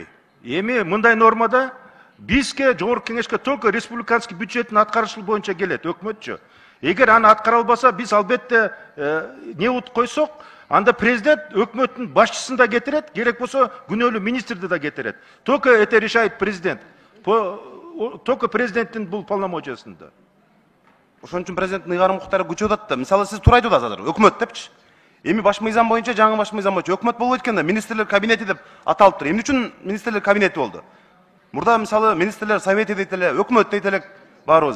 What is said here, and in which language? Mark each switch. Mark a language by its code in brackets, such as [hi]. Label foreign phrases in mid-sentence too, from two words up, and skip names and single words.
[ky] Эми мындай нормада бизге жогорку кеңешке [ru] только республиканский [ky] бюджеттин аткарышы боюнча келет, өкмөтчү. Эгер аны аткара албаса, биз албетте не утуп койсок, анда президент өкмөттүн башчысын да кетирет, керек болсо күнөөлүү министрди да кетирет. [ru] Только это решает президент. [ky] Только президенттин бул полномочиясында. Ошон үчүн президенттин ыйгарым укуктары күчөп атат да. Мисалы сиз туура айтып атасыз азыр, өкмөт депчи. Эми баш мыйзам боюнча, жаңы баш мыйзам боюнча өкмөт болбойт экен да, министрлер кабинети деп аталып тур. Эмне үчүн министрлер кабинети болду? Мурда мисалы министрлер совети дейт эле, өкмөт дейт элек баарыбыз.